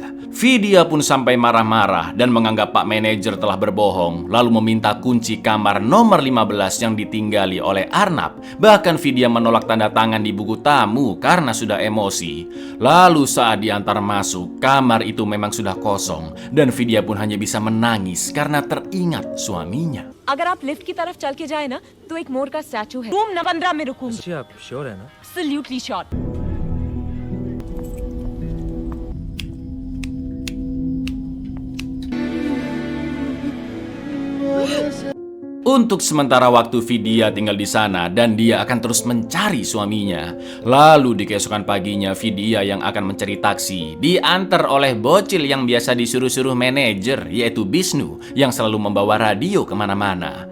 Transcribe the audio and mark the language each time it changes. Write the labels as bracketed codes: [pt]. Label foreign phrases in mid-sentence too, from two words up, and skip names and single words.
[id] Vidya pun sampai marah-marah dan menganggap Pak manajer telah berbohong, lalu meminta kunci kamar nomor 15 yang ditinggali oleh Arnab. Bahkan Vidya menolak tanda tangan di buku tamu karena sudah emosi. Lalu saat diantar masuk, kamar itu memang sudah kosong dan Vidya pun hanya bisa menangis karena teringat suaminya. [hi] अगर आप लिफ्ट की तरफ चल के जाए ना तो एक मोर का स्टैचू है। [en] room number [hi] 15 में रुकूंगी। जी आप श्योर है ना? [en] absolutely sure. [id] Untuk sementara waktu Vidya tinggal di sana dan dia akan terus mencari suaminya. Lalu di keesokan paginya Vidya yang akan mencari taksi diantar oleh bocil yang biasa disuruh-suruh manajer, yaitu Bisnu yang selalu membawa radio kemana-mana.